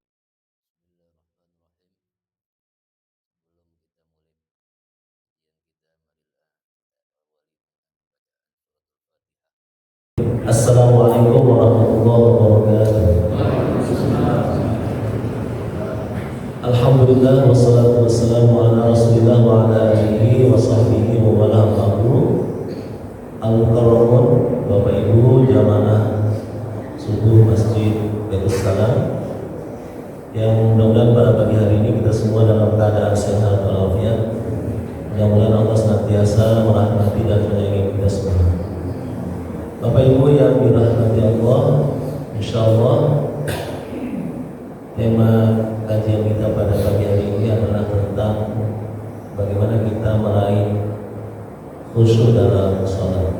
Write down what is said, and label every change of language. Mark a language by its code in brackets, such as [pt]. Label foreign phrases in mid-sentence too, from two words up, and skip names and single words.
[ar] السلام عليكم ورحمة الله وبركاته. الحمد لله والصلاة والسلام على رسول الله وعلى آله وصحبه وولا معرو. [id] Al-Mukarramun, Bapak Ibu jamaah subuh Masjid Baitul Salam, yang mudah-mudahan pada pagi hari ini kita semua dalam keadaan sehat walafiat. Mudah-mudahan Allah senantiasa merahmati dan menyayangi kita semua. Bapak Ibu yang dirahmati Allah, insyaallah tema kajian kita pada pagi hari ini adalah tentang bagaimana kita meraih khusyuk dalam sholat.